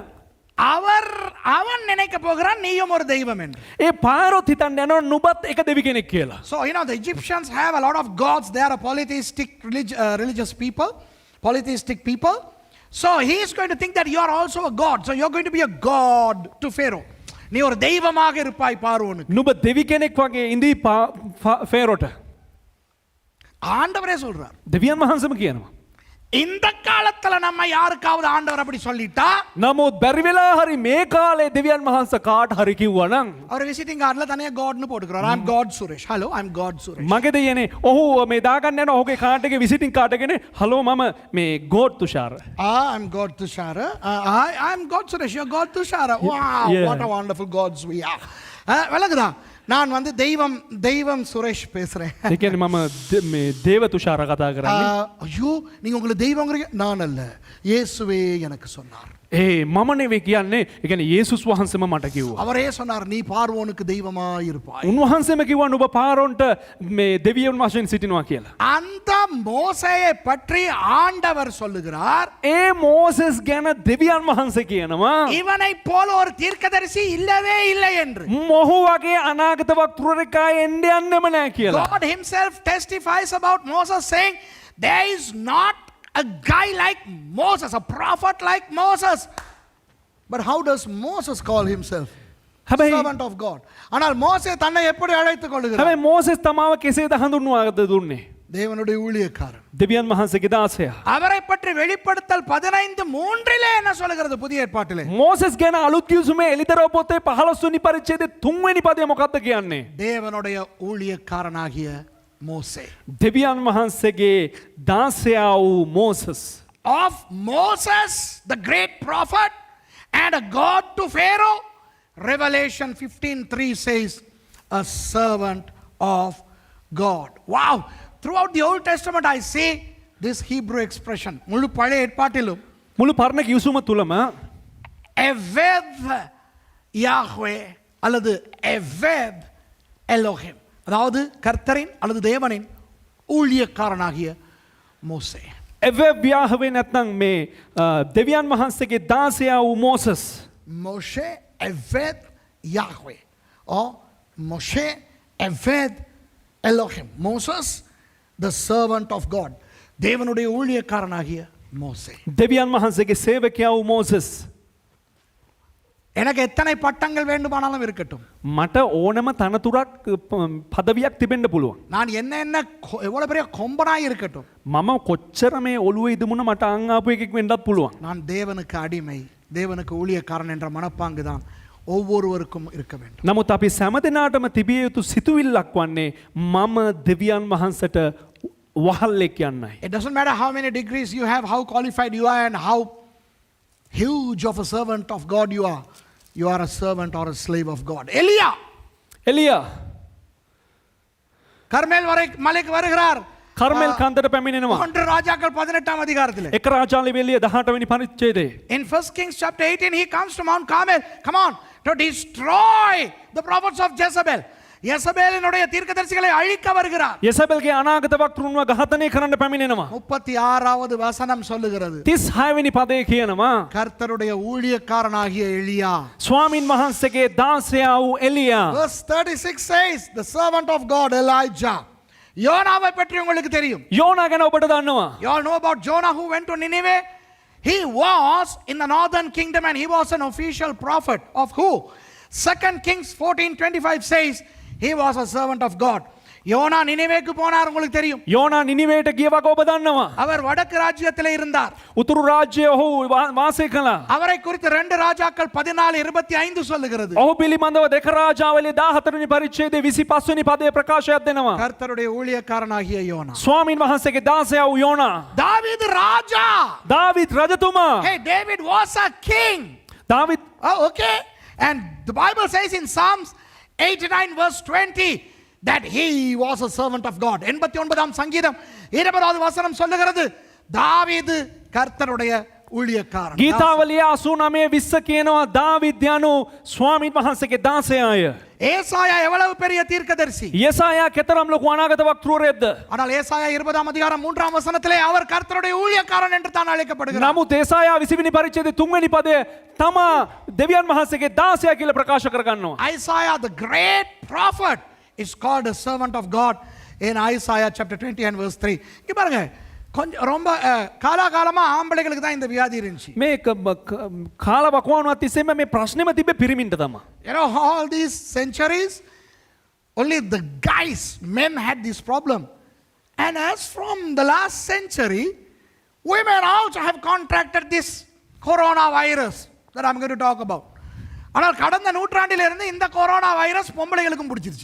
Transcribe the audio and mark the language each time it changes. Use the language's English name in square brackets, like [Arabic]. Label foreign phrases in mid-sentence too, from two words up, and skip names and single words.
[Tamil] அவன் நினைக்க போகிறான் நீயும் ஒரு தெய்வம் என்று. [Sinhala] ඒ පාරොත් හිතන්න යනවා නුඹත් එක දෙවි කෙනෙක් කියලා. [English] So you know the Egyptians have a lot of gods. They are a polytheistic religious people, polytheistic people. So he is going to think that you are also a god. So you are going to be a god to Pharaoh. [Tamil] நீ ஒரு தெய்வமாக இருப்பாய் பார்வோனுக்கு. [Sinhala] නුඹ දෙවි කෙනෙක් වගේ ඉඳී ෆේරෝට. [Tamil] ஆண்டவரே சொல்றார். [Sinhala] දෙවියන් වහන්සේම කියනවා. [Tamil] இந்த காலத்துல நம்ம யாருக்காவது ஆண்டவர் அப்படி சொல்லிட்டா [Sinhala] නමුත් බැරි වෙලා හරි මේ කාලේ දෙවියන් වහන්සේ කාට හරි කිව්වා නම් [Tamil] அவர் [English] visiting cardல [Tamil] தனியா காட்னு போட்டுக்கிறார். [English] I am God Suresh. Hello, I am God Suresh. [Sinhala] මගේ දෙයනේ ඔහු මේ දාගන්න යන ඔහුගේ කාඩ් එකේ [English] visiting card [Sinhala] එකනේ හලෝ මම මේ ගෝඩ් තුෂාර. [English] I am God Tushara. I am God Suresh. You are God Tushara. Wow, Yeah. what a wonderful gods we are. [Tamil] விளங்குதா? நான் வந்து தெய்வம் சுரேஷ் பேசுறேன். [Sinhala] ඒ කියන්නේ මම මේ දේව තුෂාර කතා කරන්නේ. [Tamil] ஐயோ நீங்க உங்களை தெய்வங்கிறீங்க. நான் அல்ல, இயேசுவே எனக்கு சொன்னார். [Sinhala] ඒ මම නෙවෙයි කියන්නේ. ඒ කියන්නේ යේසුස් වහන්සේම මට කිව්වා. [Tamil] அவரே சொன்னார் நீ பார்வோனுக்கு தெய்வமாய் இருப்பாய். [Sinhala] උන්වහන්සේම කිව්වා නුඹ පාරොන්ට මේ දෙවියන් වශයෙන් සිටිනවා කියලා. [Tamil] அந்த மோசேயை பற்றி ஆண்டவர் சொல்லுகிறார். [Sinhala] ඒ මෝසස් ගැන දෙවියන් වහන්සේ කියනවා [Tamil] இவனை போல ஒரு தீர்க்கதரிசி இல்லவே இல்லை என்று. [Sinhala] මොහු වගේ අනාගත වක්තෘරකා එන්න යන්නෙම නැහැ කියලා. [English] God himself testifies about Moses saying there is not a guy like Moses, a prophet like Moses. But how does Moses call himself? [Sinhala] හැබැයි [English] Servant of God. [Tamil] ஆனால் மோசே தன்னை எப்படி அழைத்துக் கொள்கிறார்? [Sinhala] හැබැයි මෝසස් තමාව කෙසේද හඳුන්වාද දුන්නේ? [Tamil] தேவனுடைய ஊழியக்காரன். [Sinhala] දෙවියන් වහන්සේගේ දාසයා. [Tamil] அவரை பற்றி வெளிப்படுத்தல் 15:3 என்ன சொல்கிறது புதிய ஏற்பாட்டிலே? [Sinhala] මෝසස් ගැන අලුත් කිව්සුමේ එලිදරව් පොතේ 15 වෙනි පරිච්ඡේදයේ 3 වෙනි පදය මොකක්ද කියන්නේ? [Tamil] தேவனுடைய ஊழியக்காரனாகிய மோசே. [Sinhala] දෙවියන් වහන්සේගේ දාසයා වූ මෝසස්. [English] Of Moses, the great prophet and a god to Pharaoh, Revelation 15:3 says a servant of God. Wow! Throughout the Old Testament I see this Hebrew expression. [Tamil] முழு பழைய ஏற்பாட்டிலும் [Sinhala] මුළු පරණ කිව්සුම තුලම [Hebrew] עבד יהוה [Tamil] அல்லது [Hebrew] עבד אלוהים, [Tamil] அதாவது கர்த்தரின் அல்லது தேவனின் ஊழியக்காரனாகிய மோசே. [Hebrew] עבד יהוה [Sinhala] නැත්නම් මේ දෙවියන් වහන්සේගේ දාසයා වූ මෝසස්. [Hebrew] משה עבד יהוה or משה עבד אלוהים. [English] Moses, the servant of God. [Tamil] தேவனுடைய ஊழியக்காரனாகிய மோசே. [Sinhala] දෙවියන් වහන්සේගේ සේවකයා වූ මෝසස්. [Tamil] எனக்கு எத்தனை பட்டங்கள் வேண்டுமானாலும் இருக்கட்டும். [Sinhala] මට ඕනම තනතුරක් පදවියක් තිබෙන්න පුළුවන්. [Tamil] நான் என்ன எவ்வளவு பெரிய கொம்பனாய் இருக்கட்டும். [Sinhala] මම කොච්චර මේ ඔළුවේ ඉදමුණ මට අං ආපු එකෙක් වෙන්නත් පුළුවන්. [Tamil] நான் தேவனுக்கு அடிமை, தேவனுக்கு ஊழியக்காரன் என்ற மனப்பாங்கு தான் ஒவ்வொருவருக்கும் இருக்க வேண்டும். [Sinhala] නමුත් අපි සෑම දිනාටම තිබිය යුතු සිතුවිල්ලක් වන්නේ මම දෙවියන් වහන්සේට වහල්ලෙක් යන්නයි. [English] It doesn't matter how many degrees you have, how qualified you are and how huge of a servant of God you are. You are a servant or a slave of God. [Tamil] எலியா [Sinhala] එලියා [Tamil] கர்மேல் மலைக்கு வருகிறார். [Sinhala] කර්මෙල් කන්දට පැමිණෙනවා. [Tamil] 1 ராஜாக்கள் 18ஆம் அதிகாரத்திலே. [Sinhala] එක රාජාලි වෙලිය 18 වෙනි පරිච්ඡේදයේ. [English] In 1 Kings chapter 18 he comes to Mount Carmel. Come on, to destroy the prophets of Jezebel. [Tamil] யெசபேலினுடைய தீர்க்கதரிசிகளை அழிக்க வருகிறார். [Sinhala] යෙසබෙල්ගේ අනාගත වක්තෘන්ව ඝාතනය කරන්න පැමිණෙනවා. [Tamil] 36வது வசனம் சொல்லுகிறது. [Sinhala] 36 වෙනි පදේ කියනවා [Tamil] கர்த்தருடைய ஊழியக்காரனாகிய எலியா. [Sinhala] ස්වාමින් වහන්සේගේ දාසයා වූ එලියා. [English] Verse 36 says the servant of God Elijah. [Tamil] யோனாவை பற்றி உங்களுக்கு தெரியும். [Sinhala] යෝනා ගැන ඔබට දන්නවා. [English] You all know about Jonah who went to Nineveh. He was in the northern kingdom and he was an official prophet of who? 2 Kings 14:25 says he was a servant of God. [Tamil] யோனா நினைவேக்கு போனார், உங்களுக்கு தெரியும். [Sinhala] යෝනා නිනිවේට ගිය වගේ ඔබ දන්නවා. [Tamil] அவர் வடக்கு ராஜ்யத்திலே இருந்தார். [Sinhala] උතුරු රාජ්‍යයේ ඔහු වාසය කළා. [Tamil] அவரை குறித்து 2 ராஜாக்கள் 14:25 சொல்லுகிறது. [Sinhala] ඔහු පිළිබඳව දෙක රාජාවලියේ 14 වෙනි පරිච්ඡේදයේ 25 වෙනි පදයේ ප්‍රකාශයක් දෙනවා. [Tamil] கர்த்தருடைய ஊழியக்காரனாகிய யோனா. [Sinhala] ස්වාමීන් වහන්සේගේ දාසයා වූ යෝනා. [Tamil] தாவீது ராஜா. [Sinhala] දාවිත් රජතුමා. [English] Hey, David was a king. [Sinhala] දාවිත් [English] Oh, okay. And the Bible says in Psalms 89 verse 20 that he was a servant of God. [Tamil] 89ஆம் சங்கீதம் 20வது வசனம் சொல்லுகிறது தாவீது கர்த்தருடைய ஊழியக்காரன். [Sinhala] ගීතාවලිය 89:20 කියනවා දාවිත් යනු ස්වාමීන් වහන්සේගේ දාසයාය. [Tamil] ஏசாயா எவ்வளவு பெரிய தீர்க்கதரிசி. [Sinhala] යසායා කෙතරම් ලොකු අනාගත වක්තෘවරයෙක්ද? [Tamil] ஆனால் ஏசாயா 20ஆம் அதிகாரம் 3ஆம் வசனத்திலே அவர் கர்த்தருடைய ஊழியக்காரன் என்று தான் அழைக்கப்படுகிறார். [Sinhala] නමුත් ඒසායා 20 වෙනි පරිච්ඡේදයේ 3 වෙනි පදයේ තමා දෙවියන් වහන්සේගේ දාසයා කියලා ප්‍රකාශ කරගන්නවා. [English] Isaiah the great prophet is called a servant of God in Isaiah chapter 20 and verse 3. [Tamil] இங்க பாருங்க, கொஞ்சம் ரொம்ப காலாகாலமா ஆம்பளைகளுக்கு தான் இந்த வியாதி இருந்துச்சு. [Sinhala] මේ කාල වකවානුවත් තිස්සෙම මේ ප්‍රශ්නෙම තිබ්බේ පිරිමින්ට තමයි. [English] You know, all these centuries, only the guys, men had this problem. And as from the last century, women also have contracted this coronavirus that I'm going to talk about. [Tamil] ஆனால் கடந்த நூற்றாண்டிலிருந்து இந்த [English] corona virus [Tamil] பொம்பளைகளுக்கும் பிடிச்சிருச்சு.